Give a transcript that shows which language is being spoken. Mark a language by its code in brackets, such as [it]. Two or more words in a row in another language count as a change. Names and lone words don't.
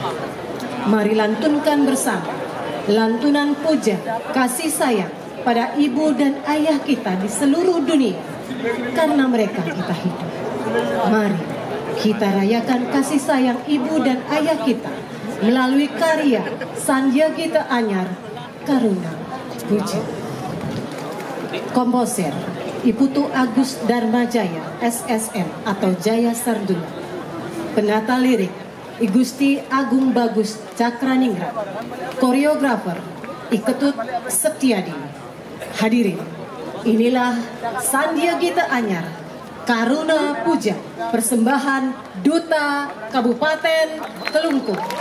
[id] Mari lantunkan bersama lantunan puja kasih sayang pada ibu dan ayah kita di seluruh dunia, karena mereka kita hidup. Mari kita rayakan kasih sayang ibu dan ayah kita melalui karya Sandya Gita Anyar Karuna Puja. Komposer Iputu Agus Dharmajaya SSN atau Jaya Sarduna. Penata lirik I Gusti Agung Bagus Cakraningrat. Koreografer I Ketut Setiadi. Hadirin, inilah Sandya Gita Anyar Karuna Puja, persembahan Duta Kabupaten Kelungkung.